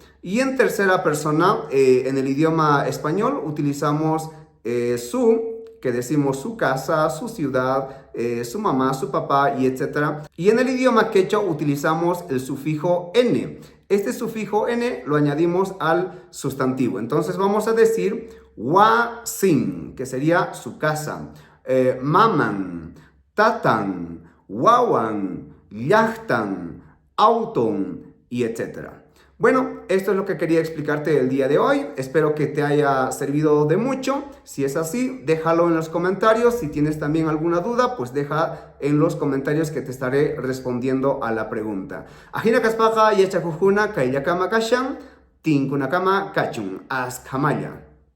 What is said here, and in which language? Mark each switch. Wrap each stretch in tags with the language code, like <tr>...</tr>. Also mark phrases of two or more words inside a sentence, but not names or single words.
<es>Y en tercera persona, en el idioma español, utilizamos su, que decimos su casa, su ciudad, su mamá, su papá y etc. Y en el idioma quechua utilizamos el sufijo n. Este sufijo n lo añadimos al sustantivo. Entonces vamos a decir wasin, que sería su casa,</es> <qu>maman, tatan, wawan, llachtan, auton</qu> <es>y etc. Bueno, esto es lo que quería explicarte el día de hoy. Espero que te haya servido de mucho. Si es así, déjalo en los comentarios. Si tienes también alguna duda, pues deja en los comentarios que te estaré respondiendo a la pregunta.</es> <qu>Ajina kaspaqa yachakujuna kaylakama kashan, tinkunakama kachun, askamaya.</qu>